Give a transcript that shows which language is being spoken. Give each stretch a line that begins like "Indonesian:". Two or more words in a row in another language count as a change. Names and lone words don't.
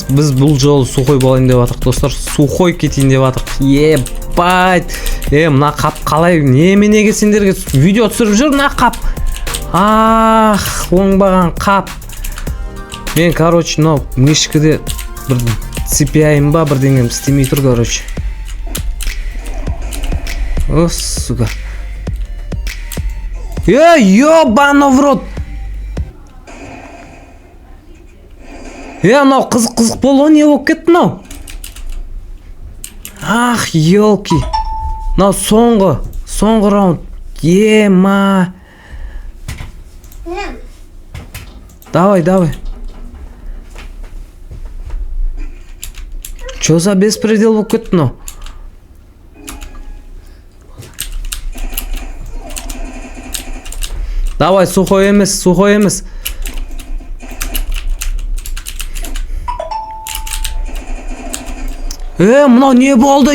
Kazakh: Біз бұл жолы сухой болайын деп атырық, достар. Сухой кетейін деп атырық. Ебать. Мына қап қалай? Неменеге сендерге видео түсіріп жүр, мына қап? Ах, оңбаған қап. Мен, короче, мынау мешкіде бір CPI-ім ба, бірдеңем істемей тұр, короче.
Russian: О, сука. Ёбаны в рот.
Kazakh: Мынау қызық болу не болып кетті мынау? Ах, елки. Мынау соңғы раунд. Ема. Давай.
Russian: Чё за беспредел
Kazakh: болып кетті мынау? Давай, сухой емес. Мынау не болды?